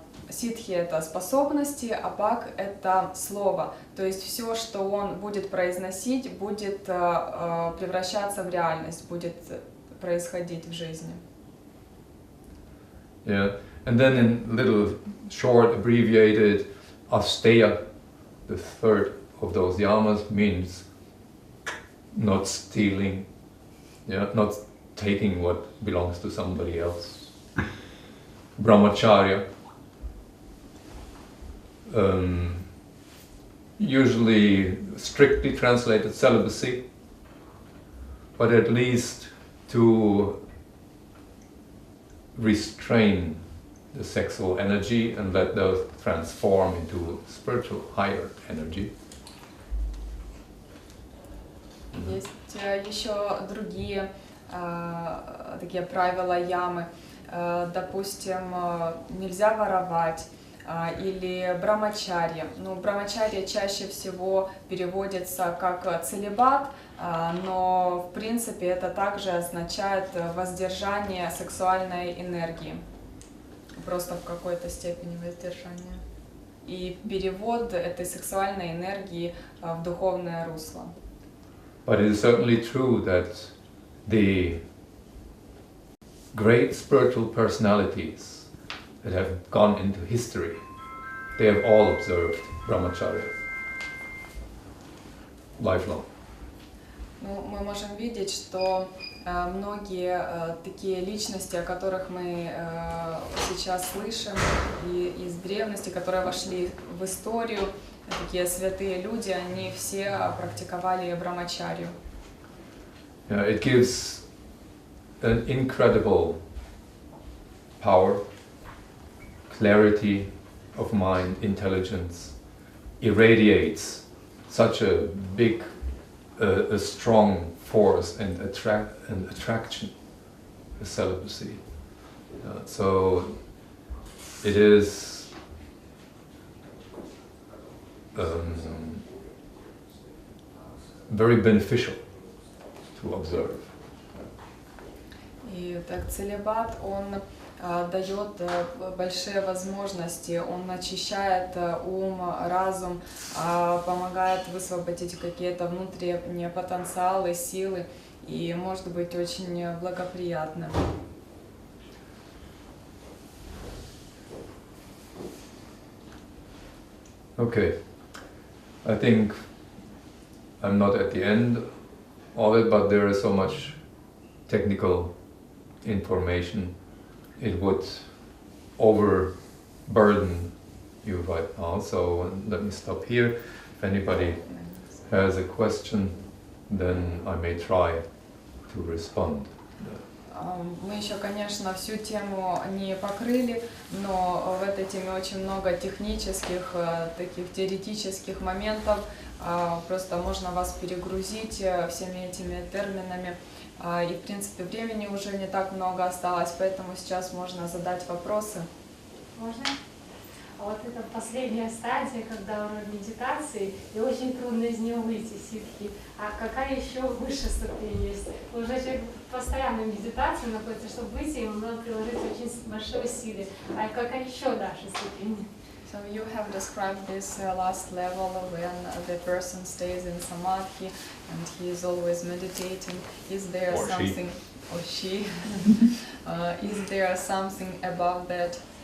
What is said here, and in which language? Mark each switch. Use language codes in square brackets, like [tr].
[ru] Сидхи — это способности, а бхак — это слово. То есть все, что он будет произносить, будет превращаться в реальность, будет происходить в жизни. [en] Yeah. And then in little short abbreviated Asteya, the third of those yamas, means not stealing, not taking what belongs to somebody else. Brahmacharya, usually strictly translated celibacy, but at least to restrain the sexual energy and let those transform into spiritual higher energy. [ru] Есть еще другие такие правила ямы. Допустим, нельзя воровать или брамачарья. Ну, брамачарья чаще всего переводится как целибат, но в принципе это также означает воздержание сексуальной энергии. Просто в какой-то степени воздержания. И перевод этой сексуальной энергии в духовное русло. But it is certainly true that the great spiritual personalities that have gone into history, they have all observed brahmacharya lifelong. Ну, мы можем видеть, что многие такие личности, о которых мы сейчас слышим, и из древности, которые вошли в историю, такие святые люди, они все практиковали брамачарью. It gives an incredible power, clarity of mind, intelligence, irradiates such a big, a strong force and attraction, the celibacy. So it is very beneficial to observe. И так целибат, он дает большие возможности, он очищает ум, разум, помогает высвободить какие-то внутренние потенциалы, силы и может быть очень благоприятным. Okay, I think I'm not at the end of it, but there is so much technical information. It would overburden you right now, so let me stop here. If anybody has a question, then I may try to respond. Мы еще, конечно, всю тему не покрыли, но в этой теме очень много технических, таких теоретических моментов. Просто можно вас перегрузить всеми этими терминами. И, в принципе, времени уже не так много осталось, поэтому сейчас можно задать вопросы. Можно? А вот это последняя стадия, когда уровень медитации, и очень трудно из нее выйти, ситхи. А какая еще выше ступень есть? Уже человек в постоянной медитации находится, чтобы выйти, ему надо приложить очень большое усилие. А какая еще дальше ступень? [en] So you have described this last level when the person stays in Samadhi and he is always meditating. Is there Or something, or she, is there something above that?